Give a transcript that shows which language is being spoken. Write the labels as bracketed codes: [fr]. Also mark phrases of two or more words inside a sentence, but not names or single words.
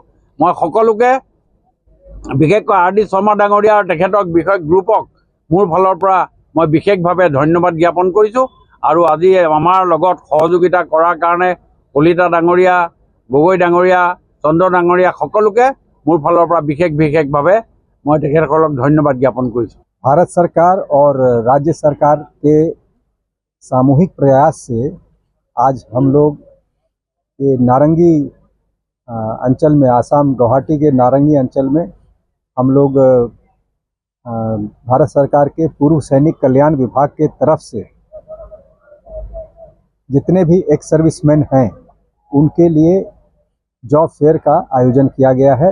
[as] মই সকলোকে বিশেষকৈ R.D. শৰ্মা ডাঙৰীয়া আৰু তেখেতক বিষয় গ্ৰুপক মোৰ ফালৰ পৰা মই বিশেষভাৱে ধন্যবাদ জ্ঞাপন কৰিছোঁ। আৰু আজি আমাৰ লগত সহযোগিতা কৰাৰ কাৰণে কলিতা ডাঙৰীয়া, গগৈ ডাঙৰীয়া, চন্দ্ৰ ডাঙৰীয়া সকলোকে মোৰ ফালৰ পৰা বিশেষভাৱে মই তেখেতসকলক ধন্যবাদ জ্ঞাপন কৰিছোঁ। [hi] भारत सरकार और राज्य सरकार के सामूहिक प्रयास से आज हम लोग ये नारंगी अंचल में, आसाम गुवाहाटी के नारंगी अंचल में हम लोग भारत सरकार के पूर्व सैनिक कल्याण विभाग के तरफ से जितने भी [en] ex serviceman [hi] हैं उनके लिए [en] job fair [hi] का आयोजन किया गया है।